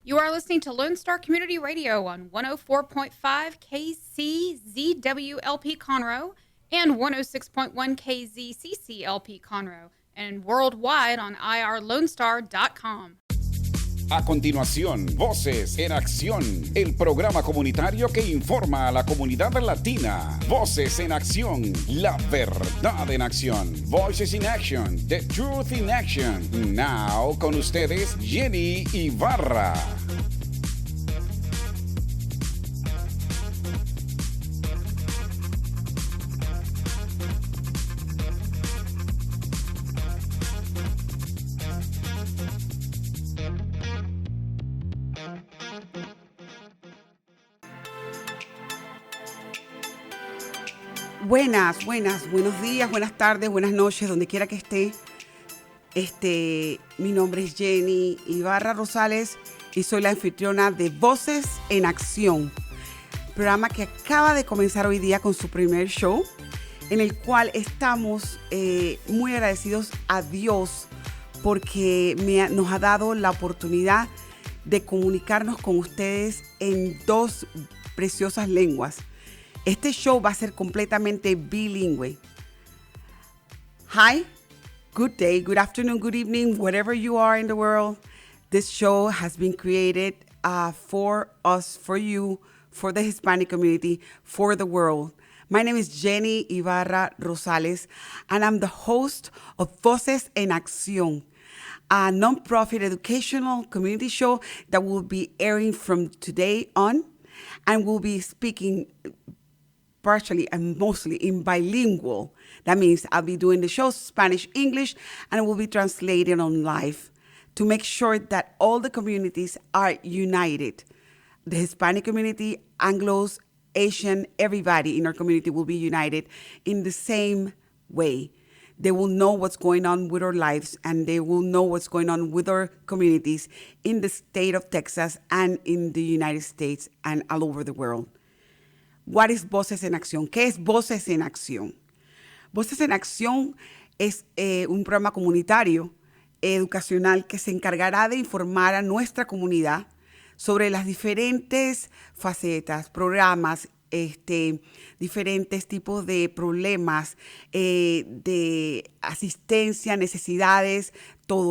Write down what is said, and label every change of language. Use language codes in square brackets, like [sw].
[en] You are listening to Lone Star Community Radio on 104.5 KCZWLP Conroe and 106.1 KZCCLP Conroe, and worldwide on irlonestar.com. [es] A continuación, Voces en Acción, el programa comunitario que informa a la comunidad latina. Voces en Acción, la verdad en acción. [en] Voices in Action, the truth in action. [es] Now, con ustedes, Jenny Ibarra. Buenos días, buenas tardes, buenas noches, donde quiera que esté. Mi nombre es Jenny Ibarra Rosales y soy la anfitriona de Voces en Acción, programa que acaba de comenzar hoy día con su primer show, en el cual estamos muy agradecidos a Dios porque nos ha dado la oportunidad de comunicarnos con ustedes en dos preciosas lenguas. Este show va a ser completamente bilingüe. [en] Hi, good day, good afternoon, good evening, wherever you are in the world. This show has been created for us, for you, for the Hispanic community, for the world. My name is Jenny Ibarra Rosales, and I'm the host of Voces En Accion, a nonprofit educational community show that will be airing from today on, and we'll be speaking partially and mostly in bilingual. That means I'll be doing the show Spanish, English, and we'll be translating on live to make sure that all the communities are united. The Hispanic community, Anglos, Asian, everybody in our community will be united in the same way. They will know what's going on with our lives, and they will know what's going on with our communities in the state of Texas and in the United States and all over the world. What is Voces en Acción? [es] ¿Qué es Voces en Acción? Voces en Acción es un programa comunitario, educacional, que se encargará de informar a nuestra comunidad sobre las diferentes facetas, programas, diferentes tipos de problemas, de asistencia, necesidades, todo.